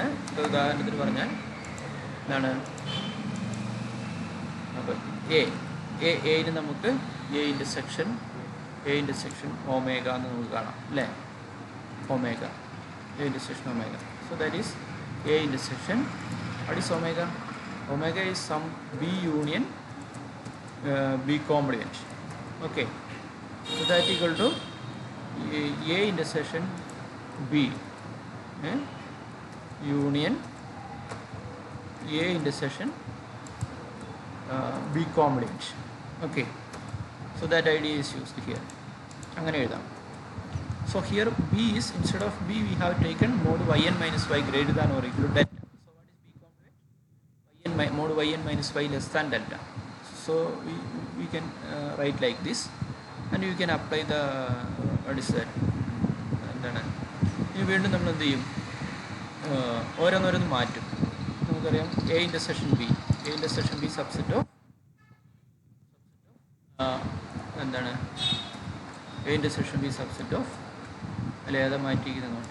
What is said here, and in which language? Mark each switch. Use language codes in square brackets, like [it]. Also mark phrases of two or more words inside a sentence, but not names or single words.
[ml] ഉദാഹരണത്തിന് പറഞ്ഞാൽ എന്താണ്, അപ്പോൾ എന് നമുക്ക് [en] A intersection omega [ml] എന്ന് നമുക്ക് കാണാം അല്ലേ, ഒമേഗ, [en] A intersection omega. So that is A intersection. What is omega? Omega is some B union B complement. Okay. So that equal to A intersection B union A intersection B complement. Okay, so that idea is used here. [ml] അങ്ങനെ എഴുതാം. [en] So here B is, instead of B we have taken mod yn minus y greater than or equal to delta. So what is B complement? Mod yn minus y less than delta. So we can write like this and you can apply the what is that, [ml] എന്താണ്, ഇനി വീണ്ടും നമ്മൾ എന്ത് ചെയ്യും, ഓരോന്നോരോന്ന് മാറ്റും. നമുക്കറിയാം [en] A intersection B subset of [ml] എന്താണ്, [en] A intersection B subset of [ml] അല്ലെ ഏതാ മാറ്റിയിരിക്കുന്നത് അങ്ങോട്ട്?